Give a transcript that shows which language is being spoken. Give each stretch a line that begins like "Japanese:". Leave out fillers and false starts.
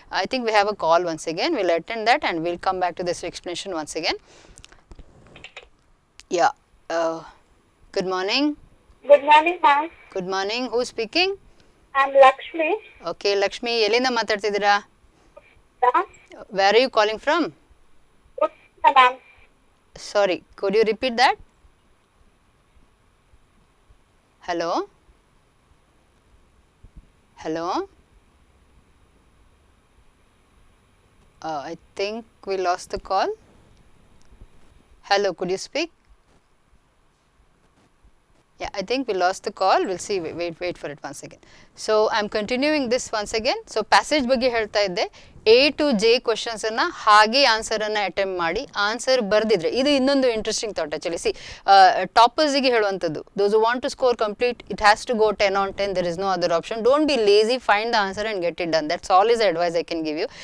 English: I think we have a call once again. Will attend that and will come back to this explanation once again. Yeah, good morning. Good morning, ma'am. Good morning. Who's speaking? I'm Lakshmi. Okay, Lakshmi,
Kannada: ಎಲ್ಲಿಂದ ಮಾತಾಡ್ತಿದ್ದೀರಾ?
English: Yeah. Where are you calling from? Ma'am. Sorry, could you repeat that? Hello? Hello? I think we lost the call. Hello, could you speak? Yeah, I think we lost the call. We'll see. Wait for it once again. So I'm continuing this once again.
Kannada: So passage ಬಗ್ಗೆ ಹೇಳ್ತಾ ಇದ್ದೆ, A to J ಕ್ವಶನ್ಸನ್ನು ಹಾಗೆ ಆನ್ಸರನ್ನು attempt ಮಾಡಿ, answer ಬರೆದಿದ್ರೆ ಇದು ಇನ್ನೊಂದು
English: Interesting thought actually.
Kannada: ಟಾಪರ್ಸಿಗೆ ಹೇಳುವಂಥದ್ದು,
English: Those who want to score complete, it has to go 10 on 10. There is no other option. Don't be lazy, find the answer and get it done. That's all is advice I can give you.